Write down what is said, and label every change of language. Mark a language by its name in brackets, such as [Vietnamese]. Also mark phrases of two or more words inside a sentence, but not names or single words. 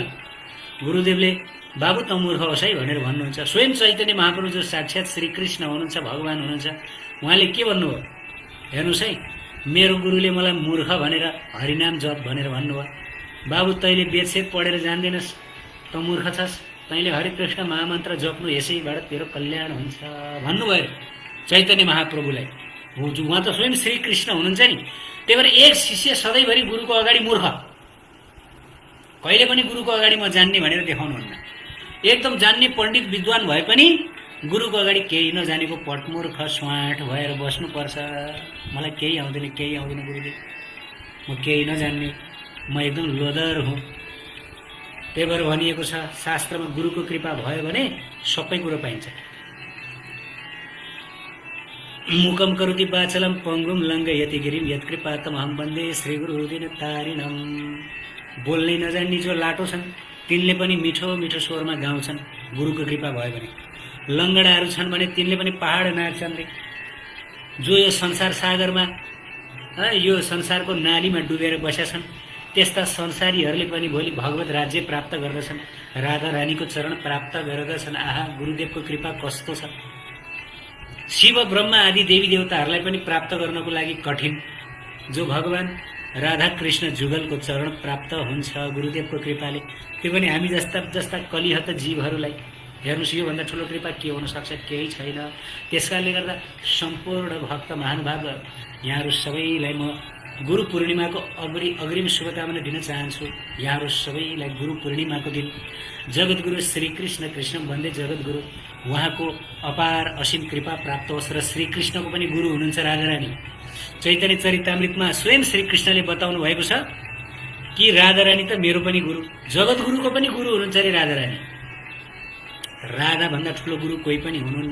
[Nepali] गुरुदेवले बाबु त मूर्ख होस् है भनेर भन्नुहुन्छ। स्वयं चैतन्य महाप्रभु जो साक्षात् श्रीकृष्ण हुनुहुन्छ, भगवान हुनुहुन्छ, उहाँले के भन्नुभयो हेर्नुहोस् है, मेरो गुरुले मलाई मूर्ख भनेर हरिनाम जप भनेर भन्नुभयो। बाबु तैँले वेदसेद पढेर जान्दैनस्, त मूर्ख छस्, तैँले हरे कृष्ण महामन्त्र जप्नु, यसैबाट तेरो कल्याण हुन्छ भन्नुभयो चैतन्य महाप्रभुलाई। उहाँ त स्वयं श्रीकृष्ण हुनुहुन्छ नि। त्यही भएर एक शिष्य सधैँभरि गुरुको अगाडि मूर्ख, कहिले पनि गुरुको अगाडि म जान्ने भनेर देखाउनुहुन्न। एकदम जान्ने पण्डित विद्वान भए पनि गुरुको अगाडि केही नजानेको पटमूर्ख स्वाट भएर बस्नुपर्छ। मलाई केही आउँदैन, केही आउँदैन गुरुदेव, म केही नजान्ने, म एकदम लोदर हुँ। त्यही भएर भनिएको छ शास्त्रमा गुरुको कृपा भयो भने सबै कुरो पाइन्छ। [Sanskrit] मुकम करोति वाचलम पङ्गुम लङ्घयति गिरिम यत्कृपातम अहं वन्दे श्री गुरुदिन तारिणम। [Nepali] बोल्नै नजान्ने जो लाटो छन् तिनले पनि मिठो मिठो स्वरमा गाउँछन् गुरुको कृपा भयो भने। लङ्गडाहरू छन् भने तिनले पनि पहाड नाच्छन् रे। जो यो संसार सागरमा, यो संसारको नालीमा डुबेर बसेका छन् त्यस्ता संसारीहरूले पनि भोलि भगवत राज्य प्राप्त गर्दछन्, राधा रानीको चरण प्राप्त गर्दछन्। आहा, गुरुदेवको कृपा कस्तो छ। शिव ब्रह्मा आदि देवी देवताहरूलाई पनि प्राप्त गर्नको लागि कठिन। जो भगवान राधा कृष्ण जुगलको चरण प्राप्त हुन्छ गुरुदेवको कृपाले, त्यो पनि हामी जस्ता जस्ता कलिहत जीवहरूलाई। हेर्नुहोस्, योभन्दा ठुलो कृपा के हुन सक्छ? केही छैन। त्यसकारणले गर्दा सम्पूर्ण भक्त महानुभाव यहाँहरू सबैलाई म गुरु पूर्णिमाको अग्रिम शुभकामना दिन चाहन्छु। यहाँहरू सबैलाई गुरु पूर्णिमाको दिन जगद्गुरु श्री कृष्ण [Sanskrit] कृष्ण वन्दे जगद्गुरु [Nepali] उहाँको अपार असीम कृपा प्राप्त होस् र श्रीकृष्णको पनि गुरु हुनुहुन्छ राधारानी। चैतन्य चरितामृतमा स्वयं श्रीकृष्णले बताउनु भएको छ कि राधारानी त मेरो पनि गुरु, जगतगुरुको पनि गुरु हुनुहुन्छ अरे राधारानी। राधाभन्दा ठुलो गुरु कोही पनि हुनुहुन्न।